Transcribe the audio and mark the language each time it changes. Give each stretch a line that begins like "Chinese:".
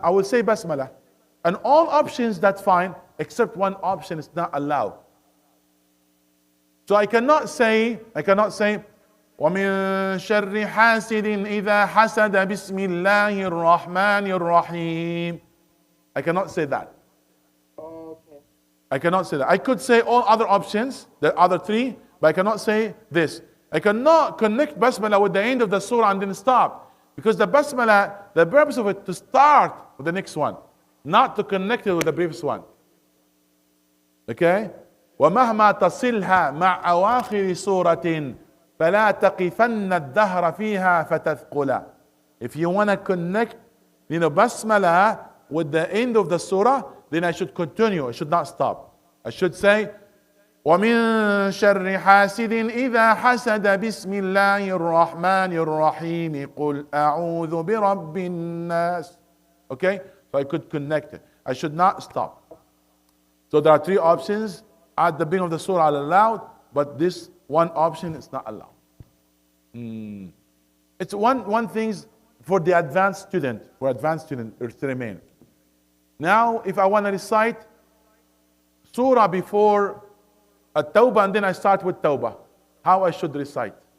English: I will say Basmala, and all options, that's fine, except one option is not allowed. So I cannot say
Arabic: وَمِن شَرِّ حَاسِدٍ إِذَا حَسَدَ بِسْمِ اللَّهِ الرَّحْمَنِ الرَّحِيمِ.
English: I cannot say that. Okay. I cannot say that. I could say all other options, the other 3, but I cannot say this. I cannot connect Basmala with the end of the surah and then stop. Because the Basmala, the purpose of it to start with the next one. not to connect it with the previous one. Okay?
Arabic: ومهما تصلها مع أواخر سورة فلا تقفن الدهر فيها فتثقلا.
English: If you want to connect, basmala with the end of the surah, then I should continue. I should not stop. I should say,
Arabic: ومن شر حاسد إذا حسد بسم الله الرحمن الرحيم قل أعوذ برب الناس.
English: Okay? So I could connect it. I should not stop. So there are three options. At the beginning of the surah are allowed, but this one option is not allowed. It's one thing for the advanced student, to remain. Now, if I want to recite surah before At-Tawbah and then I start with Tawbah, how I should recite?